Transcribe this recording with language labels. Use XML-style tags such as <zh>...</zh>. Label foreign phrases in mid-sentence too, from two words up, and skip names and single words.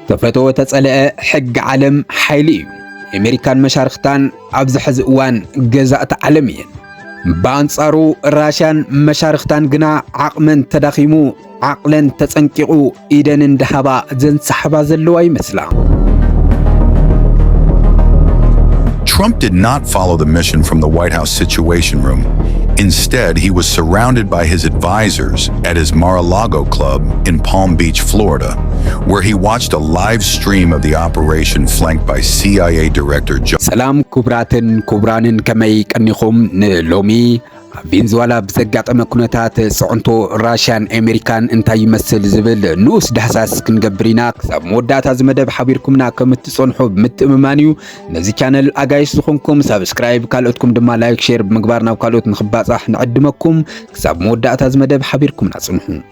<ti>ተፈቶ ተጸለአ ሕግ ዓለም ሓይሊ እዩ ኣሜሪካን መሻርክታን ኣብዚ ሕዚ እዋን ገዛእቲ ዓለም እየን በአንጻሩ ራሽያን መሻርክታን ግና ዓቕመን ተዳኺሙ ዓቕለን ተጸንቂቑ ኢደን እንዳሃባ ዘንሰሓባ ዘለዋ ይመስላ</ti> <en>Trump did not follow the mission from the White House Situation Room. Instead, he was surrounded by his advisors at his Mar-a-Lago club in Palm Beach, Florida, where he watched a live stream of the operation flanked by CIA Director John.</en> <ti>ሰላም ክቡራትን ክቡራንን ከመይ ቀኒኹም ሎሚ ቬንዙዌላ ብዘጋጠመ ኩነታት ጽዕንቶ ራሽያን አሜሪካን እንታይ ይመስል ዝብል ንኡስ ዳህሳስ ክንገብሪና ክሳብ መወዳእታ ዝመደብ ሓቢርኩምና ከም እትጸንሑ ምትእምማን እዩ ነዚ ቻነል አጋይስ ዝኾንኩም ሰብስክራይብ ካልኦትኩም ድማ</ti> <en>like share</en> <ti>ብምግባር ናብ ካልኦት ንኽባጻሕ ንዕድመኩም ክሳብ መወዳእታ ዝመደብ ሓቢርኩምና ጽንሑ</ti>